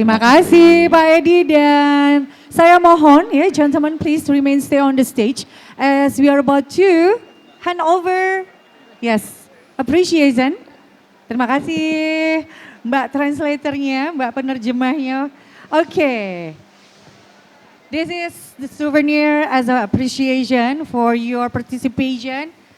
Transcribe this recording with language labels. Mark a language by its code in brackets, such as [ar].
[id] Terima kasih Pak Edi, dan saya mohon ya, [en] gentlemen, please remain stay on the stage as we are about to hand over appreciation. [id] Terima kasih Mbak translatornya, Mbak penerjemahnya. [en] Okay. This is the souvenir as an appreciation for your participation.